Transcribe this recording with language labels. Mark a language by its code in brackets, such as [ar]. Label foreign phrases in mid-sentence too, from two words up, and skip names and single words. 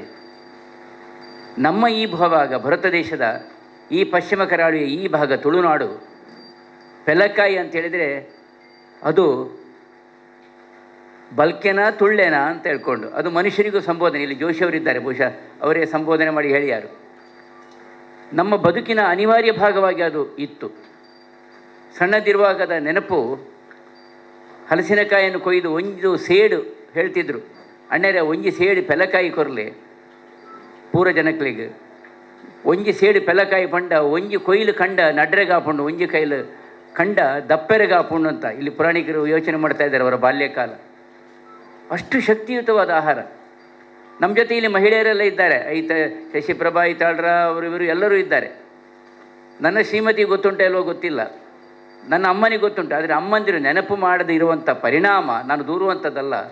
[kn] ನಮ್ಮ ಈ ಭಾಗ ಭಾರತ ದೇಶದ ಈ ಪಶ್ಚಿಮ ಕರಾವಳಿಯ ಈ ಭಾಗ ತುಳುನಾಡು, ಪೆಲಕಾಯಿ ಅಂತೇಳಿದರೆ ಅದು ಬಲ್ಕೆನಾ ತುಳ್ಳೇನಾ ಅಂತ ಹೇಳ್ಕೊಂಡು, ಅದು ಮನುಷ್ಯರಿಗೂ ಸಂಬೋಧನೆ. ಇಲ್ಲಿ ಜೋಶಿಯವರಿದ್ದಾರೆ, ಬಹುಶಃ ಅವರೇ ಸಂಬೋಧನೆ ಮಾಡಿ ಹೇಳಿಯಾರು. ನಮ್ಮ ಬದುಕಿನ ಅನಿವಾರ್ಯ ಭಾಗವಾಗಿ ಅದು ಇತ್ತು. ಸಣ್ಣದಿರುವಾಗದ ನೆನಪು, ಹಲಸಿನಕಾಯಿಯನ್ನು ಕೊಯ್ದು ಒಂದು ಸೇಡು ಹೇಳ್ತಿದ್ರು, [tcy] ಅಣ್ಣರೇ ಒಂಜಿ ಸೇಡು ಪೆಲಕಾಯಿ ಕೊರಲೆ ಪೂರ ಜನಕ್ಲಿಗೆ, ಒಂಜಿ ಸೇಡು ಪೆಲಕಾಯಿ ಪಂಡ ಒಂಜಿ ಕೊಯ್ಲು ಕಂಡ ನಡ್ರೆಗಾಪುಂಡು, ಒಂಜಿ ಕೈಲು ಕಂಡ ದಪ್ಪೆರೆಗಾಪುಂಡು [kn] ಅಂತ ಇಲ್ಲಿ ಪುರಾಣಿಕರು ಯೋಚನೆ ಮಾಡ್ತಾ ಇದ್ದಾರೆ ಅವರ ಬಾಲ್ಯಕಾಲ. ಅಷ್ಟು ಶಕ್ತಿಯುತವಾದ ಆಹಾರ. ನಮ್ಮ ಜೊತೆ ಇಲ್ಲಿ ಮಹಿಳೆಯರೆಲ್ಲ ಇದ್ದಾರೆ, ಐತ ಶಶಿಪ್ರಭಾ ಐತಾಳ್ರ ಅವರು ಇವರು ಎಲ್ಲರೂ ಇದ್ದಾರೆ. ನನ್ನ ಶ್ರೀಮತಿ ಗೊತ್ತುಂಟ ಎಲ್ಲೋ ಗೊತ್ತಿಲ್ಲ, ನನ್ನ ಅಮ್ಮನಿಗೆ ಗೊತ್ತುಂಟು. ಆದರೆ ಅಮ್ಮಂದಿರು ನೆನಪು ಮಾಡದೇ ಇರುವಂಥ ಪರಿಣಾಮ ನಾನು ದೂರುವಂಥದ್ದಲ್ಲ.